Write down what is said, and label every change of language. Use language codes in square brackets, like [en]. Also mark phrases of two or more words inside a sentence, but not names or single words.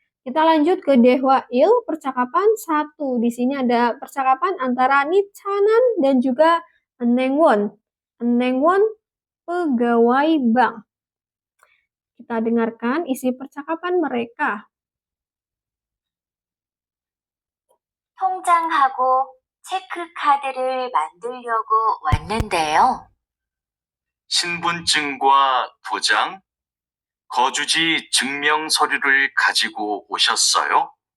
[id] Kita lanjut ke Dehwail, percakapan 1. Di sini ada percakapan antara Nichanan dan juga Enengwon. Enengwon, pegawai bank. Kita dengarkan isi percakapan mereka. [ko] 통장하고 체크카드를 만들려고 왔는데요. 신분증과 도장, 거주지 증명 서류를 가지고 오셨어요?